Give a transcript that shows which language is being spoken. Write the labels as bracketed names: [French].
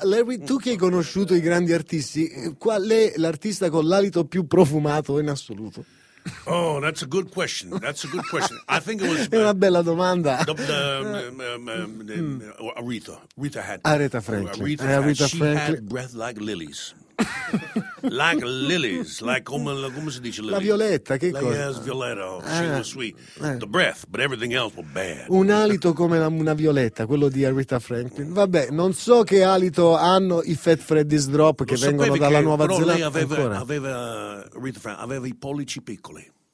[Italian] Larry, tu che hai conosciuto i grandi artisti, qual è l'artista con l'alito più profumato in assoluto? [English] Oh, that's a good question. That's a good question. I think it was. [Italian] È una bella domanda. [English] Aretha. Aretha had. Aretha Franklin. Aretha, Aretha had, Franklin. She had breath like lilies. Like lilies, like [Italian] come si dice [English] lilies? [Italian] La violetta, che cosa? [English] Yes, violetta, she was sweet. The breath, but everything else was bad. [Italian] Un alito come una violetta, quello di Aretha Franklin. Vabbè, non so che alito hanno i Fat Freddy's Drop che lo vengono dalla Nuova Zelanda. Però lei aveva Aretha Franklin, aveva i pollici piccoli.